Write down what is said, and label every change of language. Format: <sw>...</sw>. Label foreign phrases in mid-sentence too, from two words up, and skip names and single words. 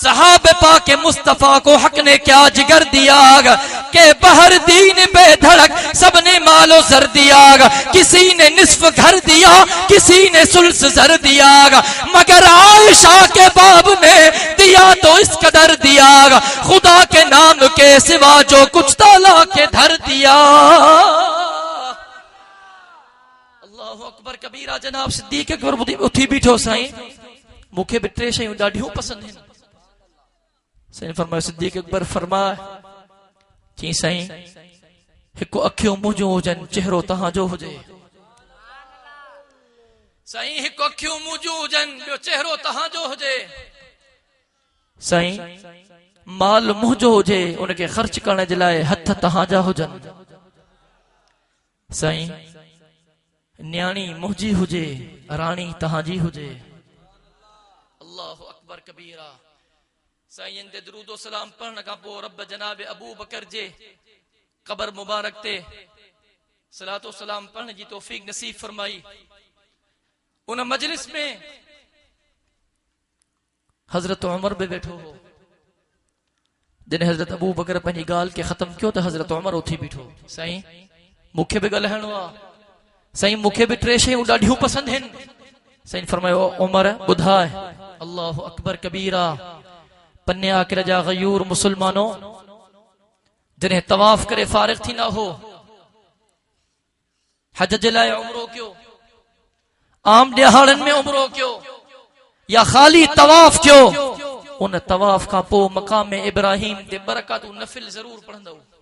<ur>صحابۂ پاک مصطفیٰ کو حق نے کیا جگر دیا کہ بہر دین بے دھڑک سب نے مال و زر دیا، کسی نے نصف گھر دیا کسی نے ثلث زر دیا، مگر عائشہ کے باب نے دیا تو اس قدر دیا، خدا کے نام کے سوا جو کچھ تالا کے دھر دیا.</ur> <ar>الله أكبر كبيرا.</ar> <sd>जनाब सिद्दीक अकबर उठी बीठो साईं मूंखे बि टे शयूं ॾाढियूं पसंदि आहिनि। साईं फरमायो सिद्दीक अकबर फरमाए चई साईं हिकु अखियूं मुंहिंजूं हुजनि चेहरो तव्हांजो हुजे। साईं हिकु अखियूं मुंहिंजूं हुजनि ॿियो चेहरो तव्हांजो हुजे। साईं माल मुंहिंजो हुजे उनखे ख़र्च करण जे लाइ हथ तव्हांजा हुजनि। साईं न्याणी मुंहिंजी हुजे राणी तव्हांजी हुजे।</sd> <ar>الله أكبر كبيرا.</ar> <sd>साईं ते दरूदो सलाम पढ़ण खां पोइ रब जनाब अबू बकर जे क़बर मुबारक ते सलातो सलाम पढ़ण जी तौफीक नसीब फरमाई। उन मजलिस में हजरत उमर भी बैठो हो। जॾहिं हजरत अबू बकर पंहिंजी ॻाल्हि खे ख़त्म कयो त हजरत उमर उथी बीठो। साईं मूंखे बि ॻाल्हाइणो आहे। साईं मूंखे बि टे शयूं ॾाढियूं पसंदि आहिनि। साईं फरमायो उमर ॿुधाए।</sd> <ar>الله أكبر كبيرا.</ar> <sd>पन्ने आकिर जा गयूर मुसलमानों जॾहिं तवाफ करे फारिग थींदा हो हज जे लाइ उमरो कयो, आम ॾियारनि में उमरो कयो या ख़ाली तवाफ कयो, उन तवाफ खां पोइ मक़ाम इब्राहिम ते बरकातूं नफिल ज़रूर पढ़ंदो।</sd>